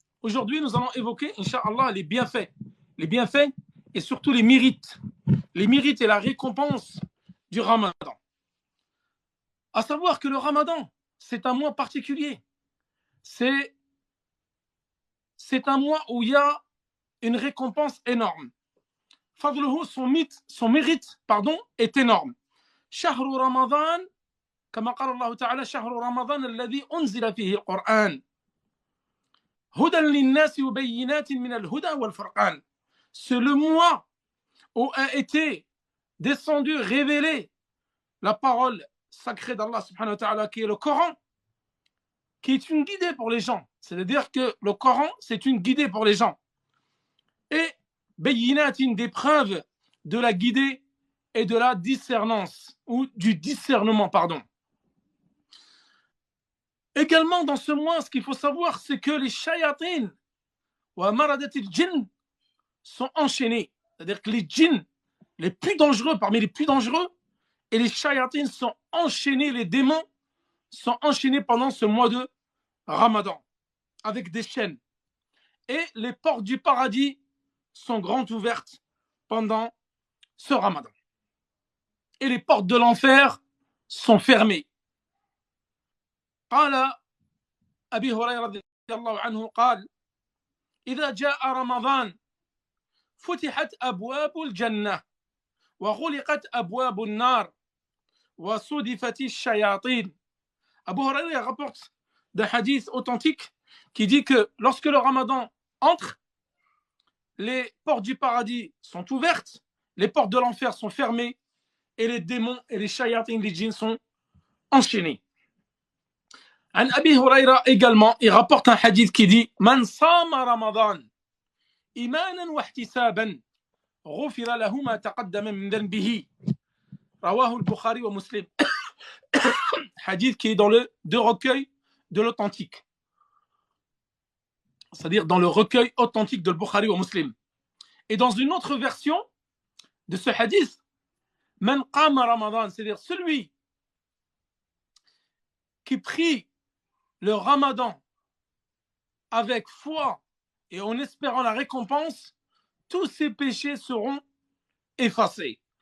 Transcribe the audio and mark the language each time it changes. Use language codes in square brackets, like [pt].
[fr] Aujourd'hui, nous allons évoquer, Inch'Allah, les bienfaits et surtout les mérites et la récompense du Ramadan. À savoir que le Ramadan, c'est un mois particulier. C'est un mois où il y a une récompense énorme. Fadluhu, son mérite, est énorme. [ar] Shahru Ramadan, كما قال الله تعالى شهر رمضان الذي أنزل فيه القرآن هدى للناس وبينات من الهدى والفرقان. [fr] C'est le mois où a été descendu, révélé la parole sacrée d'Allah subhanahu wa ta'ala, qui est le Coran, qui est une guidée pour les gens. C'est-à-dire que le Coran, c'est une guidée pour les gens. Et bayinatin, des preuves de la guidée et de la discernance, ou du discernement, pardon. Également, dans ce mois, ce qu'il faut savoir, c'est que les [ar] shayatin wa maradat al-jinn [fr] sont enchaînés. C'est-à-dire que les djinns, les plus dangereux, parmi les plus dangereux, et les shayatin sont enchaînés, les démons sont enchaînés pendant ce mois de Ramadan, avec des chaînes. Et les portes du paradis sont grandes ouvertes pendant ce Ramadan. Et les portes de l'enfer sont fermées. [ar] قال أبي هريرة رضي الله عنه قال إذا جاء رمضان فتحت أبواب الجنة وغلقت أبواب النار وصدفت الشياطين. [fr] Abu Huraira rapporte d'un hadith authentique qui dit que lorsque le Ramadan entre, les portes du paradis sont ouvertes, les portes de l'enfer sont fermées et les démons et les shayatin, les djinns sont enchaînés. [ar] عن أبي هريرة [fr] également, il rapporte un hadith qui dit [ar] من صام رمضان إيمانا واحتسابا غفر له ما تقدم من ذنبه رواه البخاري ومسلم. [fr] Hadith qui est dans le deux recueils de l'authentique, c'est-à-dire dans le recueil authentique de Bukhari ou Muslim. Et dans une autre version de ce hadith, [ar] Man qama Ramadan, [fr] c'est-à-dire celui qui prie le Ramadan avec foi et en espérant la récompense, tous ses péchés seront effacés.